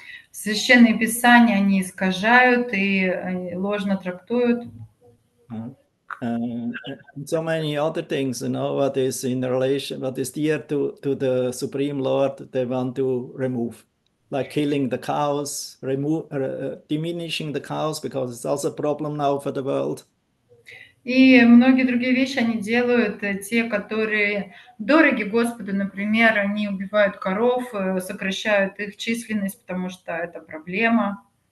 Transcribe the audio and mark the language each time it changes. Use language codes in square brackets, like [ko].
[ru] Священные писания они искажают и ложно трактуют. [en] And so many other things, what is in relation, what is dear to the Supreme Lord, they want to remove. Like killing the cows, diminishing the cows, because it's also a problem now for the world. [ru] И многие другие вещи они делают, те, которые дороги Господу. Например, они убивают коров, сокращают их численность, потому что это проблема.